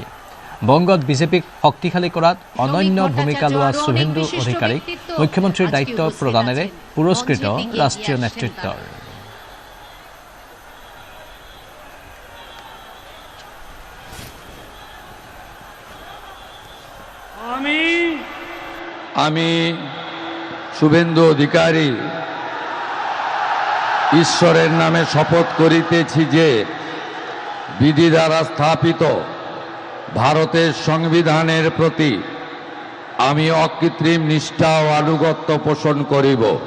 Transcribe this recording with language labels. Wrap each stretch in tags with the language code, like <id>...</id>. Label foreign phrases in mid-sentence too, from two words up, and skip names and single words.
<as>বংগত বিজেপিক শক্তিশালী কৰাত অনন্য ভূমিকা লোৱা শুভেন্দু অধিকাৰীক মুখ্যমন্ত্ৰীৰ দায়িত্ব প্ৰদানেৰে পুৰস্কৃত ৰাষ্ট্ৰীয় নেতৃত্বৰ।</as> <bn>আমি শুভেন্দু অধিকারী ঈশ্বরের নামে শপথ করিতেছি যে বিধি দ্বারা স্থাপিত ভারতের সংবিধানের প্রতি আমি অকৃত্রিম নিষ্ঠা ও আনুগত্য পোষণ করিব।</bn>